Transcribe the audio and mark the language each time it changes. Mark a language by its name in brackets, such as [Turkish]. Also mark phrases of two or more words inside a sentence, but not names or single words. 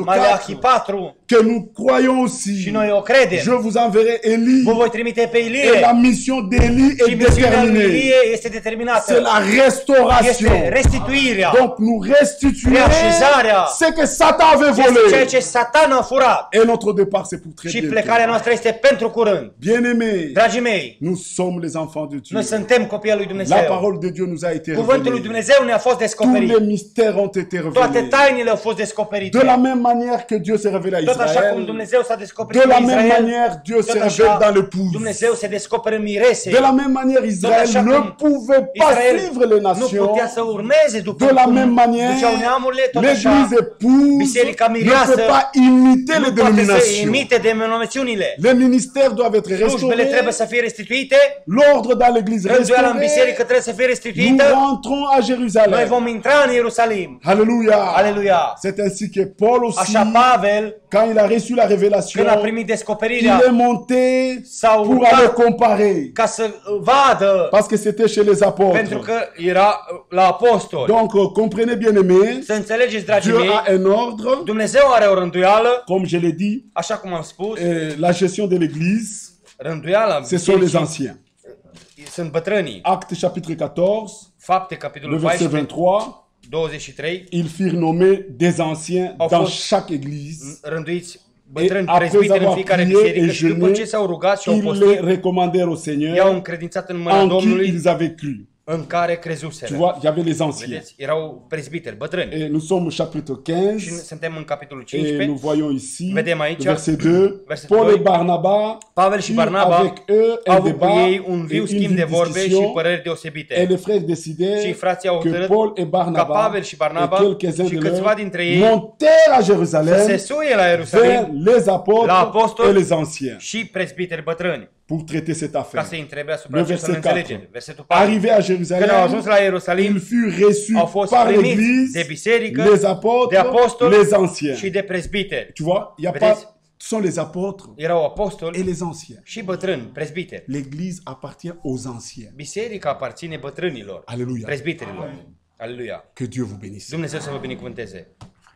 [French] Malachi 4. 4. Que nous croyons [Romanian] Și [French] aussi. [Romanian] noi o credem. [French] Je vous enverrai Élie. [Romanian] Vă voi trimite pe [French] Et [Romanian] Ilie. [French] la mission d'Élie [Romanian] Și [French] est [Romanian] misiunea lui [French] déterminée. [Romanian] Ilie este [French] C'est [Romanian] determinată. [French] la restauration. [Romanian] Este restituirea. [French] Donc nous restituons [Romanian] Reașezarea. [French] ce que Satan avait [Romanian] Este ceea [French] volé. [Romanian] ce Satan a furat. [French] Et notre départ, c'est pour très [Romanian] Și [French] bientôt. [Romanian] plecarea noastră este pentru curând. [French] Bien-aimés, [Romanian] Dragii mei, [French] nous sommes les enfants de Dieu. [Romanian] noi suntem copiii lui [French] La [Romanian] Dumnezeu. [French] parole de Dieu nous a été [Romanian] Cuvântul lui [French] révélée. [Romanian] Dumnezeu ne-a fost [French] Tous les [Romanian] descoperit. [French] mystères ont été [Romanian] Toate [French] révélés. [Romanian] tainele au fost descoperite. [French] De la même manière que Dieu s'est révélé à [Romanian] Tot așa cum [French] Israël, [Romanian] Dumnezeu s-a descoperit [French] de la [Romanian] în [French] même [Romanian] Israel, [French] manière Dieu se [Romanian] tot [French] révèle [Romanian] așa [French] dans l'épouse. [Romanian] Dumnezeu se descoperă în mirese. [French] De la même manière, Israël [Romanian] așa [French] ne [Romanian] cum [French] pouvait pas [Romanian] Israel [French] suivre les [Romanian] nu [French] nations. [Romanian] putea să urmeze după [French] De la [Romanian] cum [French] même manière, [Romanian] duceau neamurile, tot așa [French] l'Église épouse [Romanian] Biserica [French] ne [Romanian] mireasă [French] peut pas imiter les [Romanian] nu poate să [French] dénominations. [Romanian] imite denominațiunile. [French] Les ministères doivent être [Romanian] Slujbele trebuie [French] restaurés. [Romanian] să fie restituite, [French] L'ordre dans l'Église [Romanian] rânduiala în [French] restauré. [Romanian] biserică trebuie să fie [French] Nous [Romanian] restituită. [French] rentrons à [Romanian] Noi [French] Jérusalem. [Romanian] vom intra în Ierusalim. [French] Alléluia. [Romanian] Aleluia. [French] C'est ainsi que Paul aussi, [Romanian] Așa Pavel, [French] quand il a reçu la révélation, [Romanian] când a primit [French] il [Romanian] descoperirea [French] est monté [Romanian] S-a [French] pour [Romanian] urcat. [French] aller comparer. [Romanian] ca să vadă, [French] Parce que c'était chez les [Romanian] pentru [French] apôtres. [Romanian] că era la apostoli. [French] Donc, comprenez bien aimés, [Romanian] Să înțelegeți, dragii [French] Dieu [Romanian] mei, [French] a un ordre, [Romanian] Dumnezeu are o rânduială, [French] comme je l'ai dit, [Romanian] așa cum am spus, [French] la gestion de l'Église, [Romanian] rânduiala [French] ce sont les [Romanian] bisericii [French] anciens. [Romanian] sunt bătrânii. [French] Actes chapitre 14, [Romanian] Fapte, [French] le [Romanian] capitolul [French] verset [Romanian] 14, [French] 23, [Romanian] 23, [French] ils firent nommer des anciens [Romanian] Au [French] dans [Romanian] fost [French] chaque église. [Romanian] rânduiți bătrâni [French] Et après [Romanian] prezbiteri în [French] avoir [Romanian] fiecare [French] prié [Romanian] biserică [French] et [Romanian] și după [French] jeûné, [Romanian] ce s-au rugat și au [French] Ils les [Romanian] postit, [French] recommandèrent au [Romanian] i-au [French] Seigneur [Romanian] încredințat în mâna [French] en qui [Romanian] Domnului [French] ils avaient cru. [Romanian] în care [French] Tu [Romanian] crezuseră. [French] vois, il y avait les anciens. [Romanian] Vedeți? Erau prezbiteri, bătrâni. [French] Et nous sommes au chapitre [Romanian] Și [French] 15 [Romanian] suntem în capitolul [French] et [Romanian] 15. [French] nous voyons ici, [Romanian] Vedem aici, [French] le verset 2, [Romanian] versetul [French] Paul [Romanian] 2, [French] et Barnabas [Romanian] Pavel și [French] eurent [Romanian] Barnaba [French] avec eux [Romanian] au [French] un [Romanian] avut cu [French] débat [Romanian] ei un viu [French] et [Romanian] schimb [French] une [Romanian] de vorbe și [French] discussion. [Romanian] păreri [French] Et [Romanian] deosebite. [French] les frères décidèrent [Romanian] Și frații au [French] que [Romanian] hotărât [French] Paul et [Romanian] ca [French] Barnabas [Romanian] Pavel și Barnaba [French] et quelques-uns [Romanian] și [French] de [Romanian] câțiva [French] leurs [Romanian] dintre ei [French] montèrent à [Romanian] să se [French] Jérusalem [Romanian] suie la [French] vers [Romanian] Ierusalim [French] les [Romanian] la [French] apôtres [Romanian] apostoli [French] et les anciens [Romanian] și prezbiteri bătrâni [French] pour traiter cette [Romanian] ca [French] affaire. [Romanian] să-i întrebe asupra [French] Le [Romanian] acestor [French] verset 4. [Romanian] înțelegeri. Versetul 4. [French] Arrivés à [Romanian] Când au [French] Jérusalem, [Romanian] ajuns la Ierusalim, [French] ils furent reçus [Romanian] au fost [French] par [Romanian] primiți de [French] l'Église, [Romanian] biserică, [French] les [Romanian] de [French] apôtres, [Romanian] apostoli [French] les anciens. [Romanian] și de prezbiteri. [French] Tu vois, il y a [Romanian] Vedeți? [French] pas, ce sont les apôtres [Romanian] Erau [French] et [Romanian] apostoli [French] les anciens. [Romanian] și bătrâni, prezbiteri. [French] L'Église appartient aux anciens. [Romanian] Biserica aparține bătrânilor, Aleluia. prezbiterilor. Aleluia. [French] Que Dieu vous bénisse. [Romanian] Dumnezeu să vă binecuvânteze.